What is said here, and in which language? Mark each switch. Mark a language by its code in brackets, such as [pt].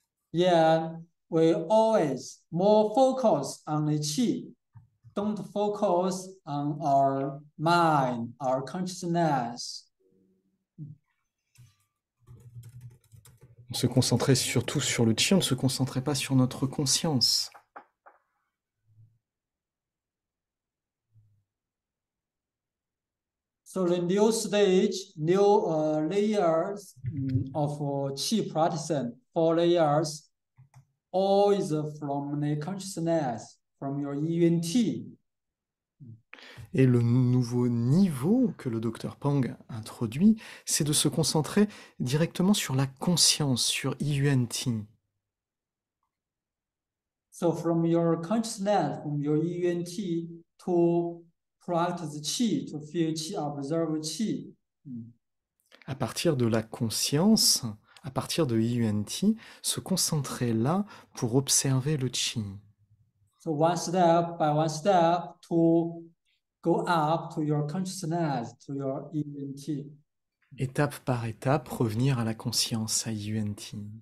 [en] Yeah, we always more focus on the qi. Don't focus on our mind, our consciousness. [fr] On se concentrait surtout sur le qi, on ne se concentrait pas sur notre conscience. [en] So the new stage, new layers of qi practice, 4 layers, all is from the consciousness, from your yuan-ti. [fr] Et le nouveau niveau que le Dr Pang introduit, c'est de se concentrer directement sur la conscience, sur Yuan-Ti. [en] So from your consciousness, from your yuan-ti, to practice qi, to feel qi, observe qi. [fr] À partir de la conscience, à partir de Yuan-Ti, se concentrer là pour observer le qi. [en] So one step by one step to go up to your consciousness, to your yuan-ti. [fr] Étape par étape, revenir à la conscience, à Yuan-Ti.